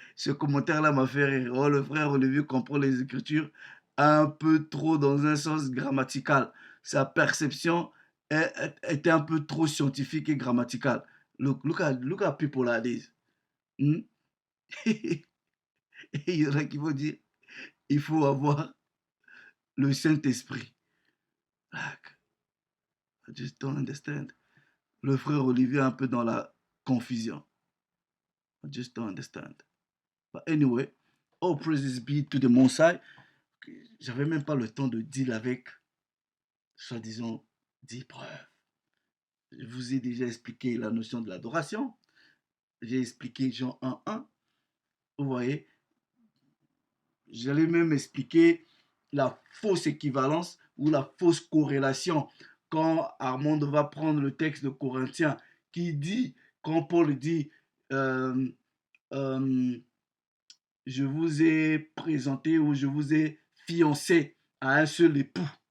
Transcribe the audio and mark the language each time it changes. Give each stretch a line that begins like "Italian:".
French: Ce commentaire-là m'a fait rire. Oh, le frère Olivier comprend les Écritures un peu trop dans un sens grammatical. Sa perception était un peu trop scientifique et grammaticale.
English: Look at people like this.
French: Hmm? Et il y en a qui vont dire, il faut avoir le Saint-Esprit.
English: Like, I just don't understand.
French: Le frère Olivier est un peu dans la confusion.
English: I just don't understand. But anyway, all praises be to the Most High.
French: J'avais même pas le temps de deal avec, soi-disant, 10 preuves. Je vous ai déjà expliqué la notion de l'adoration. J'ai expliqué Jean 1.1. Vous voyez, j'allais même expliquer la fausse équivalence ou la fausse corrélation quand Armand va prendre le texte de Corinthiens qui dit, quand Paul dit, je vous ai présenté ou je vous ai fiancé à un seul époux.